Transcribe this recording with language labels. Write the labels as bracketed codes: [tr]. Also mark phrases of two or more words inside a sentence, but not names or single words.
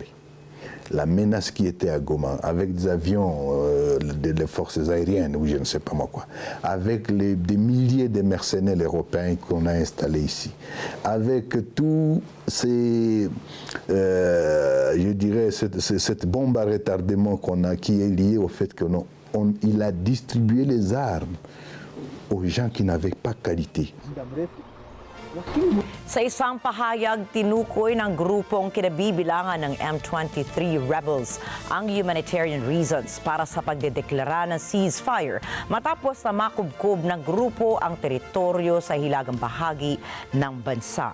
[fr] La menace qui était à Goma, avec des avions des forces aériennes, ou je ne sais pas moi quoi, avec des milliers de mercenaires européens qu'on a installés ici, avec tous ces, je dirais, cette bombe à retardement qu'on a, qui est liée au fait qu'il a distribué les armes aux gens qui n'avaient pas qualité. [tl] Sa isang pahayag, tinukoy ng grupong kinabibilangan ng M23 rebels ang [en] humanitarian reasons [tl] para sa pagdedeklara ng ceasefire matapos na makubkob ng grupo ang teritoryo sa hilagang bahagi ng bansa.